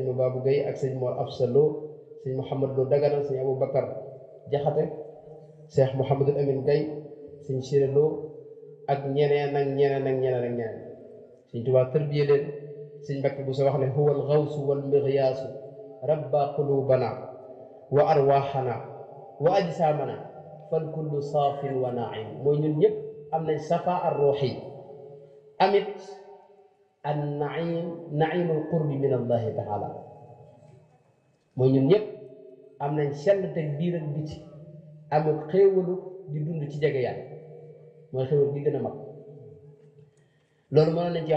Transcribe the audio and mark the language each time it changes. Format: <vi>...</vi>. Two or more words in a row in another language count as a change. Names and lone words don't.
<wo>Mababou Gueye ak sëñ Mor Afsa Lo sëñ Mouhamad Lo Dagana sëñ Abou Bakar Jaxate Cheikh Mouhamadul Amin Gueye sëñ Siré Lo ak ñeneen ak ñeneen ak ñeneen ak ñeneen sëñ Tuubaa tërbiye leen sëñ Mbàkke bu sa wax ne</wo> <ar>هو الغوث والمغياث ربّ قلوبنا وأرواحنا وأجسامنا فالكلّ صافٍ ونعيم</ar> <wo>mooy ñun ñëpp am nañ safa</wo> <ar>الروح أمّا النعيم القرب من الله تعالى</ar> <wo>mooy ñun ñëpp am nañ sell teg biir ak biti amul xéewalu di dund ci jege yàlla mooy xéewal gi gën a mag loolu mënoon nañ ci wax</wo>